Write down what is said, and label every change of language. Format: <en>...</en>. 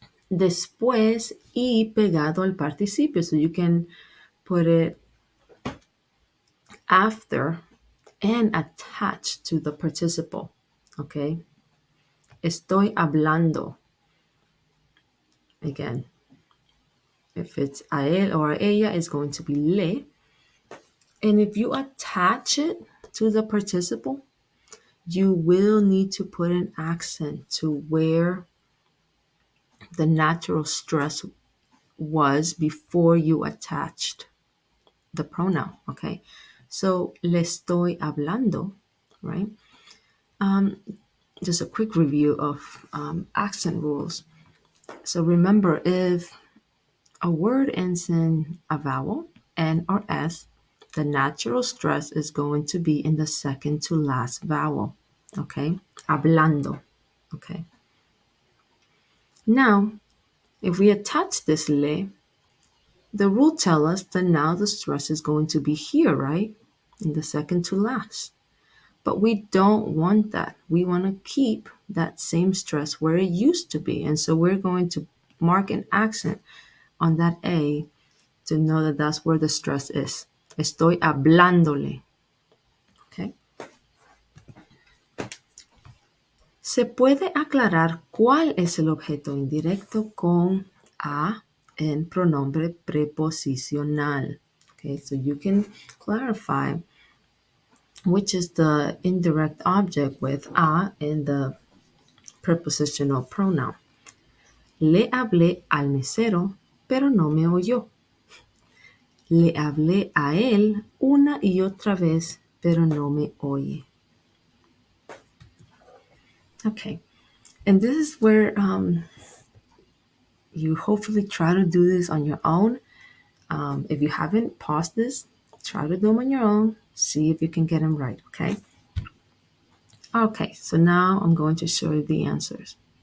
<es>Después y pegado al participio.</es> <en>So you can put it after and attached to the participle. Okay.</en> <es>Estoy hablando.</es> <en>Again, if it's a él or a ella, it's going to be le. And if you attach it to the participle, you will need to put an accent to where the natural stress was before you attached the pronoun. Okay. So,</en> <es>le estoy hablando,</es> <en>right? Just a quick review of accent rules. So, remember, if a word ends in a vowel, N or S, the natural stress is going to be in the second to last vowel. Okay? Hablando. Okay. Now, if we attach this le, the rule tells us that now the stress is going to be here, right? In the second to last. But we don't want that. We want to keep that same stress where it used to be. And so we're going to mark an accent on that A to know that that's where the stress is.</en> <es>Estoy hablándole. Okay. Se puede aclarar cuál es el objeto indirecto con a en pronombre preposicional.</es> <en>Okay, so you can clarify which is the indirect object with a in the prepositional pronoun.</en> <es>Le hablé al mesero, pero no me oyó. Le hablé a él una y otra vez, pero no me oye.</es> <en>Okay, and this is where you hopefully try to do this on your own. If you haven't paused this, try to do them on your own. See if you can get them right, okay? Okay, so now I'm going to show you the answers.</en>